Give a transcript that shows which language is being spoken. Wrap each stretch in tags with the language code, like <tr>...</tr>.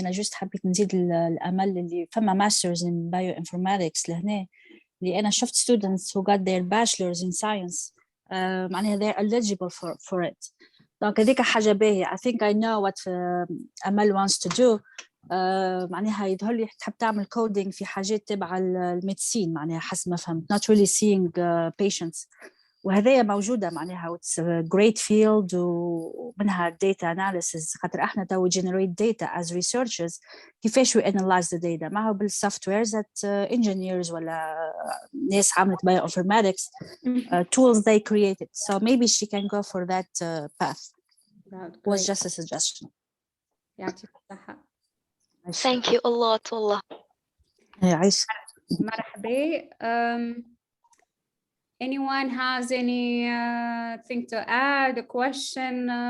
<ar>أنا</ar> <en>just</en> <ar>حبيت نزيد الأمل اللي فما</ar> <en>masters in bioinformatics</en> <ar>لهنا اللي أنا شفت</ar> <en>students who got their bachelors in science</en> <ar>معناها</ar> <en>they're eligible for it.</en> <ar>دونك هذيك حاجة باهية.</ar> <en>I think I know what أمل wants to do.</en> <ar>معناها يظهر لي تحب تعمل coding في حاجات تبع الميديسين معناها حسب ما فهمت</ar> <en>not really seeing patients</en> <ar>وهذايا موجودة معناها</ar> <en>it's a great field</en> <ar>ومنها data analysis خاطر احنا تو generate data</ar> <en>as researchers</en> <ar>كيفاش</ar> <en>we analyze the data</en> <ar>ما هو بالsoftwares</ar> <en>that engineers</en> <ar>ولا ناس عملت</ar> <en>bioinformatics tools they created. So maybe she can go for that path. Was just a suggestion.</en> <ar>يعطيك الصحة.</ar> <en>Thank you a lot</en> <ar>والله. عايش. مرحبا.</ar> <en>Anyone has any thing to add, a question?</en>